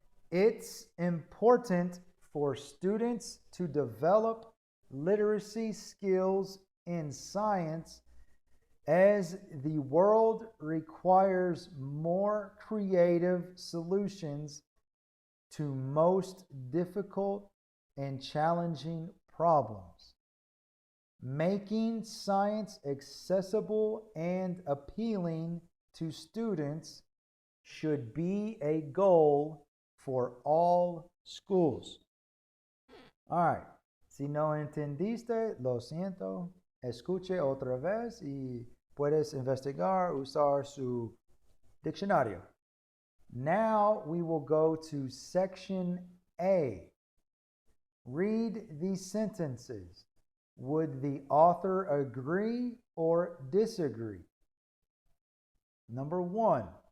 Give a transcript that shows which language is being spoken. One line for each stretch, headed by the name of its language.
English: It's important for students to develop literacy skills in science as the world requires more creative solutions to most difficult and challenging problems. Making science accessible and appealing to students should be a goal for all schools. All right.
Spanish: Si no entendiste, lo siento. Escuche otra vez y puedes investigar, usar su diccionario.
English: Now we will go to section A. Read these sentences. Would the author agree or disagree? Number 1.